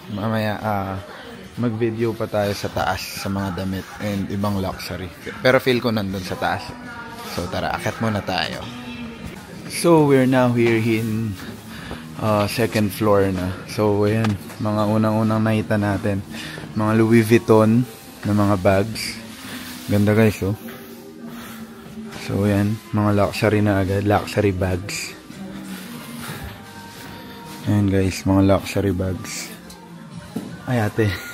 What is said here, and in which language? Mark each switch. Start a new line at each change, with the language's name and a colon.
Filipino: Mamaya, mag-video pa tayo sa taas sa mga damit and ibang luxury. Pero feel ko nandun sa taas. So, tara, akyat muna tayo.
English: So, we're now here in second floor na.
Filipino: So, ayan, mga unang-unang nakita natin. Mga Louis Vuitton na mga bags. Ganda guys, oh. So, ayan, mga luxury na agad. Luxury bags. Ayan guys, mga luxury bags. Ay, ate.